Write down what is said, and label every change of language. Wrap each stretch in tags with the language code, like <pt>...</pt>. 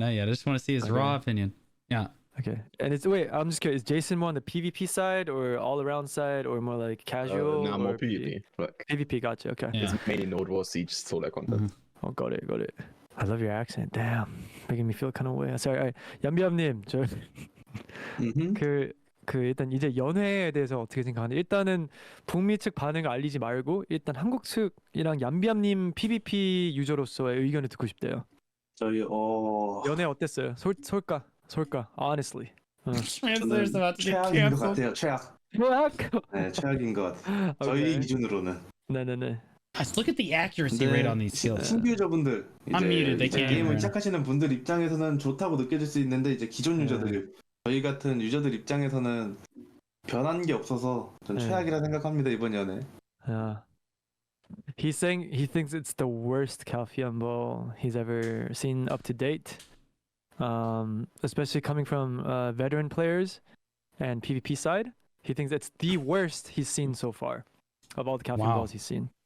<en>I just want to see his raw opinion. Yeah. Okay, and I'm just curious. Is Jason more on the PvP side or all around side or more like casual? Nah, more PvP. PvP, gotcha. Okay. It's mainly Node Wars, Siege, solar content. Oh, got it. I love your accent. Damn, making me feel kind of way.</en> <ko>Sorry, 얌비암님, 그 일단 이제 연회에 대해서 어떻게 생각하는데 일단은 북미 측 반응을 알리지 말고 일단 한국 측이랑 얌비암님 PvP 유저로서의 의견을 듣고 싶대요. 저희 연회 어땠어요? 솔까 honestly. 저는 최악인 것 같아요. 최악. 네, 최악인 것 같아요. 저희 기준으로는. 네네네.</ko> <en>Look at the accuracy rate on these skills.</en> <ko>신규 유저분들 이제 게임을 시작하시는 분들 입장에서는 좋다고 느껴질 수 있는데 이제 기존 유저들 저희 같은 유저들 입장에서는 변한 게 없어서 전 최악이라 생각합니다 이번 연에.</ko> <en>Yeah. He's saying he thinks it's the worst Calpheon ball he's ever seen up to date. Especially coming from veteran players and PvP side. He thinks it's the worst he's seen so far of all the Calpheon balls he's seen.</en>